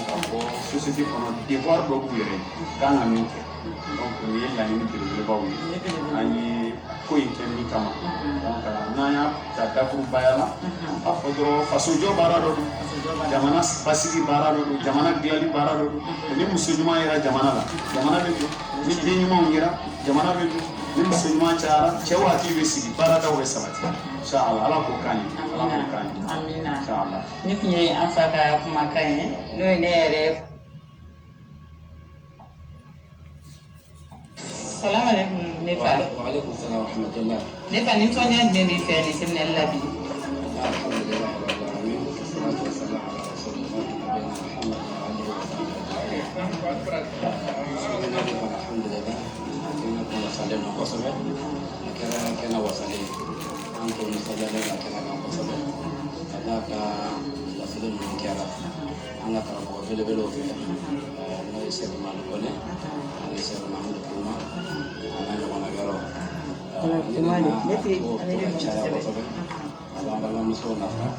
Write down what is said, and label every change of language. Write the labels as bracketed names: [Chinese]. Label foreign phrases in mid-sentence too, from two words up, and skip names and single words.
[Bambara] k'a fɔ société kɔnɔ devoir dɔ b'u yɛrɛ kan ka min kɛ donc o ye laɲini belebelebaw ye an ye ko in kɛ min kama donc n'an y'a ta dakurubaya la a fɔ dɔrɔn fasojɔ baara dɔ don jamana basigi baara dɔ don jamana dilanli baara dɔ don ni muso ɲuman yera jamana la jamana bɛ don ni den ɲumanw yera jamana bɛ don ni muso ɲuman cayara cɛ waati bɛ sigi baaradaw bɛ sabati inshallah ala k'o k'an ye ala k'o k'an ye amina inshallah ni tun ye an fa ka kumakan ye n'o ye ne yɛrɛ [Arabic] السلام عليكم [Bambara] ne fa [Arabic] وعليكم السلام ورحمة الله [Bambara] ne fa ni tɔnya jumɛn b'i fɛ nin séminaire la bi [Arabic] الحمد لله رب العالمين والصلاة والسلام على رسول الله نبينا محمد وعلى آله وصحبه الحمد لله [Bambara] kena ko wasalen na kosɛbɛ kena wasalen an ko musajalen na kena kan kosɛbɛ ka da ka wasalen ninnu kɛra an ka karamɔgɔ belebelew fɛ n'o ye sɛri mali kɔnɛ ani sɛri mahamadu kuma ana ɲɔgɔnna yɔrɔ caya kosɛbɛ a b'an balimamusow nafa